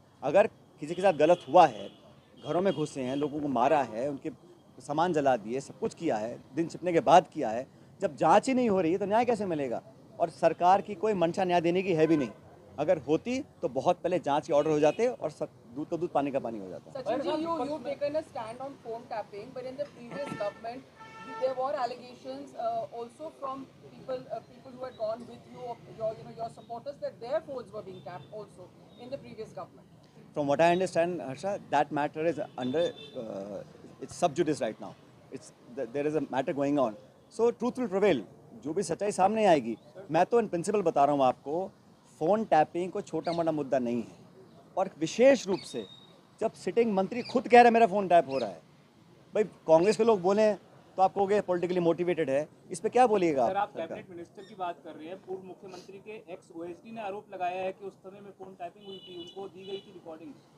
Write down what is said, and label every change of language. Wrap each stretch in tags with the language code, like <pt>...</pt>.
<hi>अगर किसी के साथ गलत हुआ है, घरों में घुसे हैं, लोगों को मारा है, उनके सामान जला दिए, सब कुछ किया है, दिन छिपने के बाद किया है, जब जांच ही नहीं हो रही है तो न्याय कैसे मिलेगा? और सरकार की कोई मंशा न्याय देने की है भी नहीं. अगर होती तो बहुत पहले जांच के ऑर्डर हो जाते और दूध का दूध पानी का पानी हो जाता.</hi> <en>Sachin ji, you've taken a stand on phone tapping, but in the previous government, there were allegations also from people who had gone with you, your supporters, that their phones were being tapped also in the previous government. From what I understand, Harsha, that matter is under it's sub judice right now. There is a matter going on. So truth will prevail.</en> <hi>जो भी सच्चाई सामने आएगी. मैं तो in principle बता रहा हूँ आपको, फ़ोन टैपिंग कोई छोटा मोटा मुद्दा नहीं है. और विशेष रूप से जब सिटिंग मंत्री खुद कह रहे हैं मेरा फ़ोन टैप हो रहा है. भाई कांग्रेस के लोग बोले तो आप कहोगे पॉलिटिकली मोटिवेटेड है, इस पे क्या बोलिएगा? सर, आप कैबिनेट मिनिस्टर की बात कर रहे हैं. पूर्व मुख्यमंत्री के एक्स ओएसडी ने आरोप लगाया है कि उस समय में फोन टैपिंग हुई थी, उनको दी गई थी रिकॉर्डिंग्स.</hi>